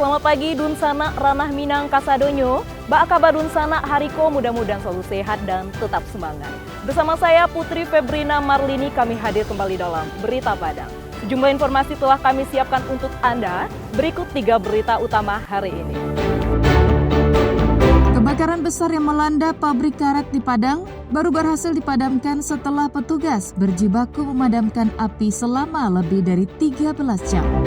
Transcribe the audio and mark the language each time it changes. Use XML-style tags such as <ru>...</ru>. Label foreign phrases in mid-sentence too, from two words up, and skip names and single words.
<min>pagi Dunsana Ranah Minang Kasadonyo. Ba kabar Dunsana Hariko,</min> <id>mudah-mudahan selalu sehat dan tetap semangat. Bersama saya Putri Febrina Marlini, kami hadir kembali dalam Berita Padang. Sejumlah informasi telah kami siapkan untuk Anda. Berikut 3 berita utama hari ini. Kebakaran besar yang melanda pabrik karet di Padang baru berhasil dipadamkan setelah petugas berjibaku memadamkan api selama lebih dari 13 jam.</id>